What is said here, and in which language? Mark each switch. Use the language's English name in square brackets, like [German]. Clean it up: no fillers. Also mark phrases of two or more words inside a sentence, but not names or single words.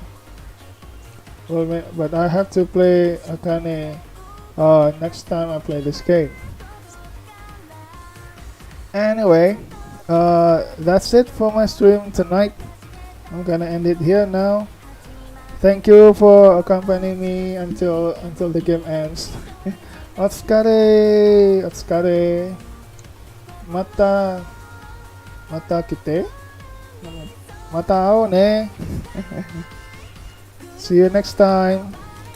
[English] Well, but I have to play Akane next time I play this game. Anyway, that's it for my stream tonight. I'm gonna end it here now. Thank you for accompanying me until the game ends. [Japanese] お疲れ、お疲れ. また来て. また会おね. [English] See you next time.